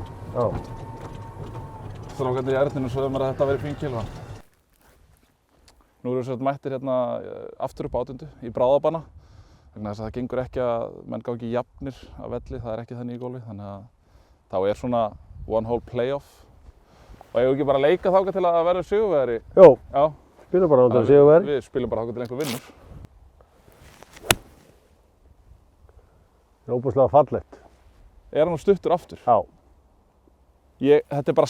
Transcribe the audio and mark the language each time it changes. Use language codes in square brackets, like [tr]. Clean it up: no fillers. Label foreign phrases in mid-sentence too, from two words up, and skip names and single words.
[is] Já. Strákarnir í erninum svo mér að þetta væri 5 kíló. Nú erum við svo mættir hérna aftur upp átundu í bráðabanna. Vegna þess að það gengur ekki að menn gangi jafnir af velli, það er ekki þannig í golfi. Þannig að þá er svona [en] one hole playoff. [is] Og eigum við ekki bara að leika þangað til að verða sigurvegari? Jó. Já. Spilum bara þangað til sigurvegari. Við spilum bara þangað til einhver vinnur. Það er óbúslega fallegt. Er hann stuttur aftur? Já. Þetta er bara